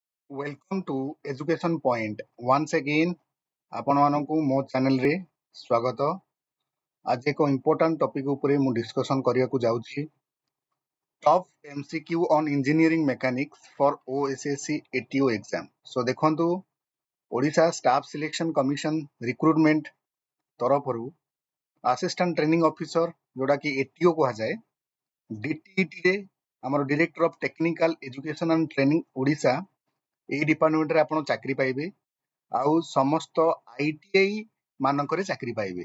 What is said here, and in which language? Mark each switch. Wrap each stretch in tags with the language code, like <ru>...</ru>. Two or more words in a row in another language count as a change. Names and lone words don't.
<en>Welcome to Education Point. Once again,</en> <or>ଆପଣମାନଙ୍କୁ ମୋ ଚ୍ୟାନେଲରେ ସ୍ୱାଗତ। ଆଜି ଏକ</or> <en>important topic</en> <or>ଉପରେ ମୁଁ ଡିସ୍କସନ୍ କରିବାକୁ ଯାଉଛି।</or> <en>ଟପ୍ MCQ on Engineering Mechanics for OSSC ATO Exam.</en> <or>So ଦେଖନ୍ତୁ, ଓଡ଼ିଶା ଷ୍ଟାଫ୍ ସିଲେକ୍ସନ୍ କମିଶନ ରିକ୍ରୁଟମେଣ୍ଟ ତରଫରୁ</or> <en>Assistant Training Officer</en> <or>ଯୋଉଟାକି ATO କୁହାଯାଏ, DTETରେ ଆମର ଡିରେକ୍ଟର ଅଫ୍ ଟେକ୍ନିକାଲ ଏଜୁକେସନ୍ ଆଣ୍ଡ ଟ୍ରେନିଂ ଓଡ଼ିଶା এই ডিপার্টমেন্টরে ଆପଣ ଚାକିରି ପାଇବେ ଆଉ ସମସ୍ତ ITI ମାନଙ୍କରେ ଚାକିରି ପାଇବେ।</or>